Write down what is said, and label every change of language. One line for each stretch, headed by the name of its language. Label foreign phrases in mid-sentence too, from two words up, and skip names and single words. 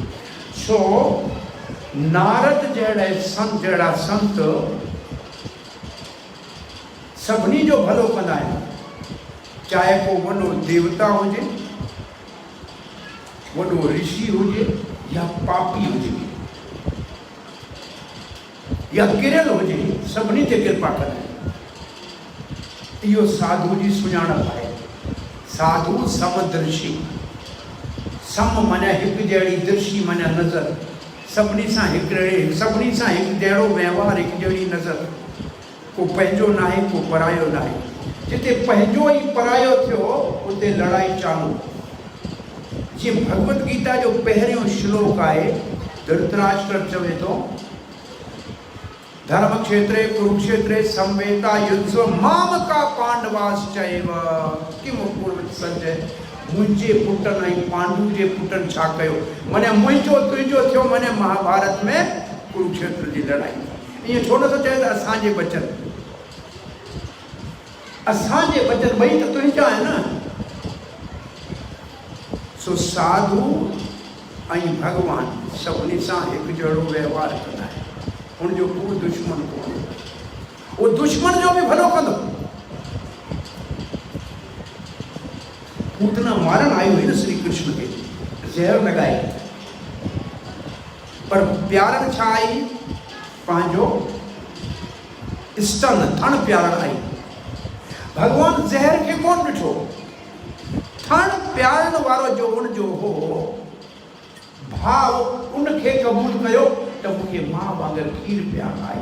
Sindhi: सो नारद जहिड़ा संत सभिनी जो भलो कंदा आहिनि, चाहे को वॾो देवता हुजे, वॾो ऋषि हुजे या पापी हुजे या किरियल हुजे, सभिनी ते कृपा कंदा आहिनि। इहो साधु जी सुञाणप आहे। साधु समदर्शी, सम माने हिकु जहिड़ी, दर्शी माने नज़र, सभिनी सां हिकु, सभिनी सां हिकु जहिड़ो व्यवहार, हिकु जहिड़ी नज़र। को पंहिंजो न आहे, को परायो न आहे। जिते पंहिंजो ई परायो थियो उते लड़ाई चालू।
Sanskrit: जीअं भगवत गीता जो पहिरियों श्लोक आहे, धृतराष्ट्र चवे थो धर्म क्षेत्रे कुरुक्षेत्रे संवेता युद्धो माम का पांडवाश्चैव किम कुर्वत संजय।
Sindhi: मुंहिंजे पुटनि ऐं पांडु जे पुटनि छा कयो? माने मुंहिंजो तुंहिंजो थियो, माने महाभारत में कुरुक्षेत्र जी लड़ाई। ईअं छो नथो चए त असांजे बचन, असांजे बचन ॿई त तुंहिंजा आहिनि न। सो साधु ऐं भॻवान सभिनी सां हिकु जहिड़ो व्यवहार कंदा आहिनि। उनजो को दुश्मन कोन्हे, उहो दुश्मन जो बि भलो कंदो। पूतना मारण आई हुई न श्री कृष्ण के, ज़हर लॻाई, पर प्यारण छा आई? पंहिंजो स्तन थण प्यारण आई। भगवान ज़हर खे कोन ॾिठो, थण प्यारण वारो जो उनजो हो भाव, उनखे क़बूल कयो त मूंखे मां वांगुरु खीर प्यार आहे।